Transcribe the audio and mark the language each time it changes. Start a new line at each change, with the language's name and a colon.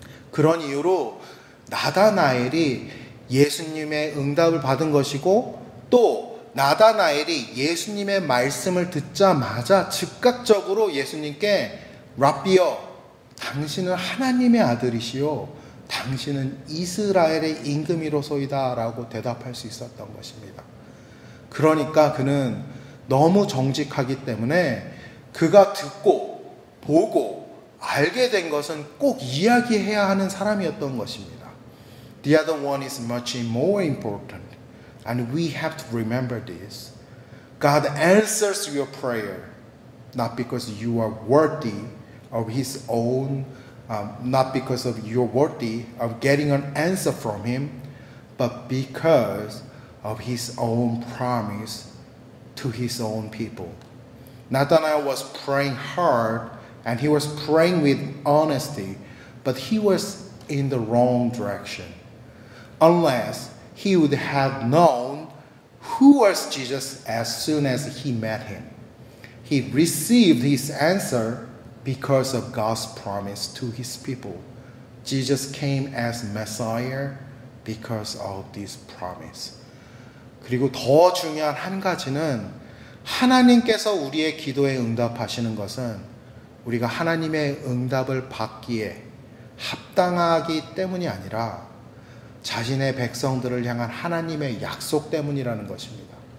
Korean: 그런 이유로 나다나엘이 예수님의 응답을 받은 것이고, 또 나다나엘이 예수님의 말씀을 듣자마자 즉각적으로 예수님께 랍비여, 당신은 하나님의 아들이시요 당신은 이스라엘의 임금이로소이다 라고 대답할 수 있었던 것입니다. 그러니까 그는 너무 정직하기 때문에 그가 듣고 보고 알게 된 것은 꼭 이야기해야 하는 사람이었던 것입니다.
English: The other one is much more important, and we have to remember this. God answers your prayer not because you are worthy of His own, not because of you're worthy of getting an answer from Him, but because of His own promise to His own people. Nathanael was praying hard and he was praying with honesty, but he was in the wrong direction. Unless he would have known who was Jesus as soon as he met him. He received his answer because of God's promise to his people. Jesus came as Messiah because of this promise.
Korean: 그리고 더 중요한 한 가지는 하나님께서 우리의 기도에 응답하시는 것은 우리가 하나님의 응답을 받기에 합당하기 때문이 아니라 자신의 백성들을 향한 하나님의 약속 때문이라는 것입니다.